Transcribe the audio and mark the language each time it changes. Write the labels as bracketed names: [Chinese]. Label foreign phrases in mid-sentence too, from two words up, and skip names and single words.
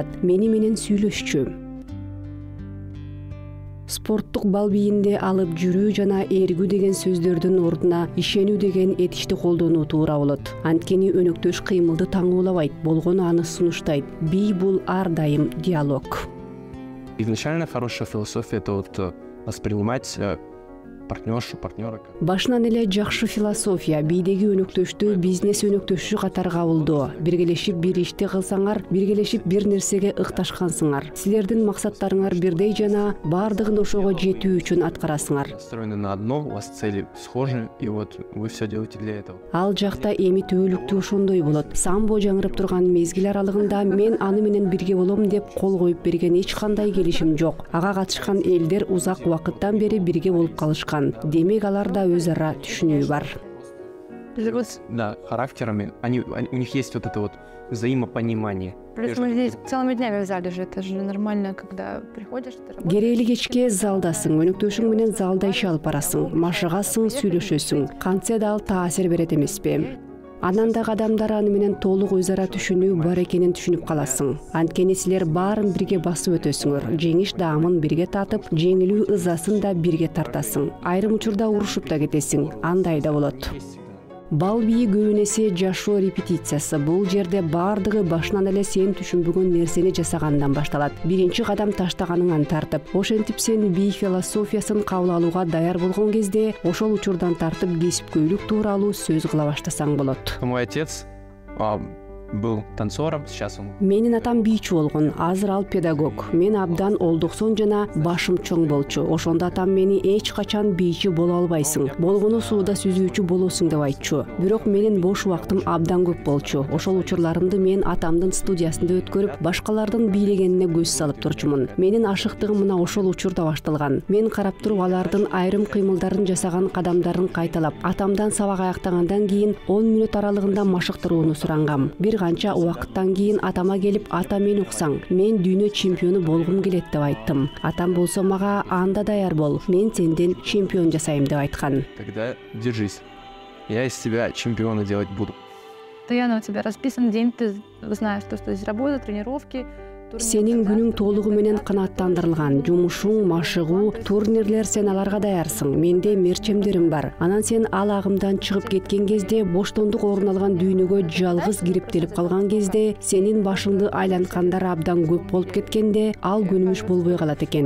[Kyrgyz] Мени менен сүйлөшчү. Спорттук бал бийинде алып жүрүү жана эргүү деген сөздөрдүн ордуна ишенүү деген этишти колдонуу туура болот. Анткени өнөктөш кыймылды таңуулабайт, болгону аны сунуштайт. Бий бул ар дайым диалог. [Russian] Изначально хорошая философия — это вот воспринимать партнера. [Kyrgyz] Башынан эле жакшы философия бийдеги өнөктөштү бизнес өнөктөшү катары кабылдоо. Биргелешип бир ишти кылсаңар, биргелешип бир нерсеге ыкташкансыңар. Силердин максаттарыңар бирдей жана баардыгын ошого жетүү үчүн аткарасыңар. [Russian] Настроены на одно, у вас цели схожи, и вот вы все делаете для этого. [Kyrgyz] Ал жакта эми түбөлүктүү ошондой болот. Самбо жаңырып турган мезгил аралыгында мен аны менен бирге болом деп кол коюп берген эч кандай келишим жок. Ага катышкан элдер узак убакыттан бери бирге болуп калышкан. Демек аларда өз ара түшүнүү бар. [Russian] Да, характерами, у них есть вот это вот взаимопонимание. Плюс мы здесь целыми днями в зале же, это же нормально, когда приходишь, ты работаешь. [Kyrgyz] Керели кечке залдасың, өнөктөшүң менен залда иш алып барасың, машыгасың, сүйлөшөсүң. Кантсе да ал таасир берет эмеспи? Анан дагы адамдар аны менен толук өз ара түшүнүү бар экенин түшүнүп каласың. Анткени силер баарын бирге басып өтөсүңөр. Жеңиш даамын бирге татып, жеңилүү ызасын да бирге тартасың. Айрым учурда урушуп да кетесиң. Андай да болот. Бал бийи көбүнесе жашоо репетициясы. Бул жерде баардыгы башынан эле сен түшүнбөгөн нерсени жасагандан башталат. Биринчи кадам таштаганыңан тартып, ошентип сен бий философиясын кабыл алууга даяр болгон кезде, ошол учурдан тартып кесипкөйлүк тууралуу сөз кыла баштасаң болот. [Russian] Мой отец был танцором, сейчас он... [Kyrgyz] Менин атам бийчи болгон, азыр ал педагог. Мен абдан олдуксон жана башым чоң болчу. Ошондо атам мени эч качан бийчи боло албайсың, болгону сууда сүзүүчү болосуң деп айтчу. Бирок менин бош убактым абдан көп болчу. Ошол учурларымды мен атамдын студиясында өткөрүп, башкалардын бийлегенине көз салып турчумун. Менин ашыктыгым мына ошол учурда башталган. Мен карап туруп алардын айрым кыймылдарын жасаган кадамдарын кайталап, атамдан сабак аяктагандан кийин 10 мүнөт аралыгында машыктырууну сурангам. Бир канча убакыттан кийин атама келип, ата мен уксаң, мен дүйнө чемпиону болгум келет деп айттым. Атам болсо мага анда даяр бол, мен сенден чемпион жасайм деп айткан. [Russian] Тогда держись. Я из тебя чемпиона делать буду. Постоянно у тебя расписан день, ты знаешь, что здесь работа, тренировки. [Kyrgyz] Сенин күнүң толугу менен канааттандырылган. Жумушуң, машыгуу, турнирлер, сен аларга даярсың. Менде мерчемдерим бар. Анан сен ал агымдан чыгып кеткен кезде, боштондук орун алган дүйнөгө жалгыз кириптелип калган кезде, сенин башыңды айланткандар абдан көп болуп кеткенде, ал күнүмүш болбой калат экен.